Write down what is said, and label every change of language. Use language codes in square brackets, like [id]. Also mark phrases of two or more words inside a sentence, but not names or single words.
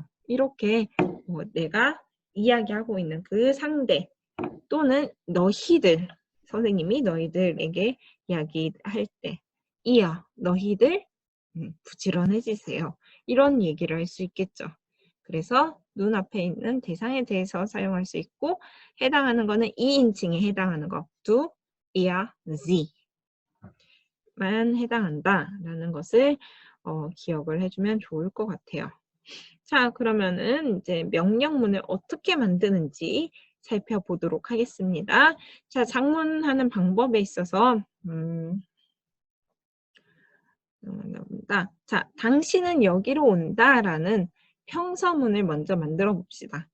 [ko] 이렇게 내가 이야기하고 있는 그 상대 또는 너희들, 선생님이 너희들에게 이야기할 때 이야 너희들 부지런해지세요. 이런 얘기를 할 수 있겠죠. 그래서 눈앞에 있는 대상에 대해서 사용할 수 있고 해당하는 거는 2인칭에 해당하는 거 [de] du, er, sie [ko] 만 해당한다라는 것을 기억을 해주면 좋을 것 같아요. 자, 그러면은 이제 명령문을 어떻게 만드는지 살펴보도록 하겠습니다. 자, 작문하는 방법에 있어서 자, 당신은 여기로 온다라는 평서문을 먼저 만들어 봅시다.